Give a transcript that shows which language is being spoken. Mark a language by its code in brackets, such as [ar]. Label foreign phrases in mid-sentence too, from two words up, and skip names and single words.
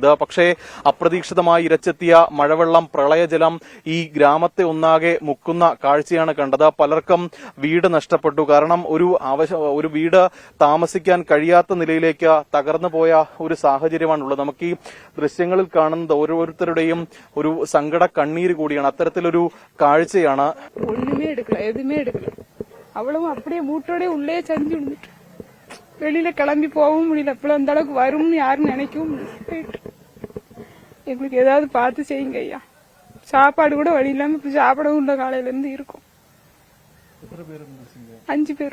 [ml] പക്ഷേ അപ്രതീക്ഷിതമായി ഇരച്ചെത്തിയ മഴവെള്ളം, പ്രളയജലം ഈ ഗ്രാമത്തെ ഒന്നാകെ മുക്കുന്ന കാഴ്ചയാണ് കണ്ടത്. പലർക്കും വീട് നഷ്ടപ്പെട്ടു. കാരണം ഒരു വീട് താമസിക്കാൻ കഴിയാത്ത നിലയിലേക്ക് തകർന്നു പോയ ഒരു സാഹചര്യമാണുള്ളത്. നമുക്ക് ഈ ദൃശ്യങ്ങളിൽ കാണുന്നത് ഓരോരുത്തരുടെയും ഒരു സങ്കട കണ്ണീര് കൂടിയാണ്. അത്തരത്തിലൊരു കാഴ്ചയാണ്. [ta] ஒண்ணுமே எடுக்கல, எதுவுமே எடுக்கல. அவ்வளவும் அப்படியே மூட்டோட உள்ளே சரிஞ்சு விழுந்துட்டு வெளியில கிளம்பி போகவும் முடியல. அப்பெல்லாம் அந்த அளவுக்கு வரும்னு யாரும் நினைக்கவும் முடியல. எங்களுக்கு ஏதாவது பார்த்து செய்யுங்க ஐயா. சாப்பாடு கூட வழி இல்லாம இப்ப சாப்பிடவும் இல்லை. காலையில இருந்து இருக்கும். 5 பேர்.